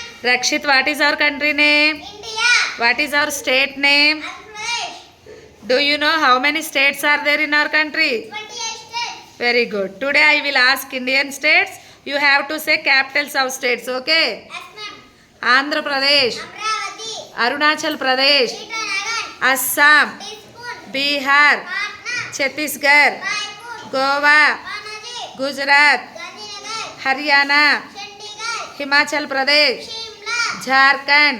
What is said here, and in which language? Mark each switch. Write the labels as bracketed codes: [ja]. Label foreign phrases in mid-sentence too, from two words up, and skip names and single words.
[en] Rakshit, what is our country name? India. What is our state name? Andhra Pradesh. Do you know how many states are there in our country? 28 states. Very good. Today I will ask Indian states. You have to say capitals of states, okay? Yes, ma'am. Andhra Pradesh, Amravati. Arunachal Pradesh, Srinagar. Assam, Dispur. Bihar, Patna. Chhattisgarh, Raipur. Goa, Panaji. Gujarat, Gandhinagar. Haryana, Chandigarh. Himachal Pradesh, Shimla. Jharkhand,